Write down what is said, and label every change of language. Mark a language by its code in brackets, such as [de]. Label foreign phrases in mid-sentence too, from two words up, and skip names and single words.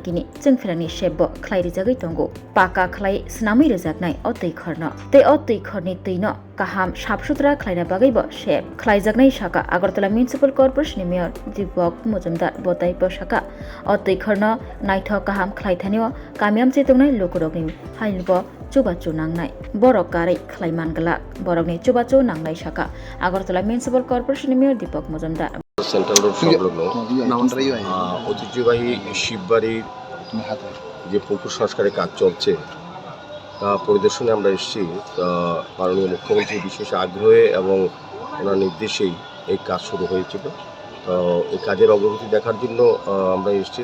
[trp] Gini Jengfirani Shebo Klairi Jagai Tongo Paka Klai Snami Rejaknai O Teikhor no Te O Teikhor ni Teino Kaham Shapsutra Klaina Bagai Bo Shep Klaijaknai Shaka Agartala Municipal Corporation Mayor Deepak Muzumdar Botai Poshaka O Teikhor no Naitok Kaham Klaithanio Kamiam Chitungnai Lokurogni Hailbo Chubachu Nangnai Borok Kari Klaiman Galak Borogni Chubachu Nangnai Shaka Agartala Municipal Corporation Mayor Deepak Muzumdar [bn] সেন্ট্রাল রোড সংলগ্ন ঐতিহ্যবাহী শিববাড়ির যে পুকুর সংস্কারের কাজ চলছে তা পরিদর্শনে আমরা এসেছি। মাননীয় মুখ্যমন্ত্রীর বিশেষ আগ্রহে এবং ওনার নির্দেশেই এই কাজ শুরু হয়েছিল। তো এই কাজের অগ্রগতি দেখার জন্য আমরা এসেছি।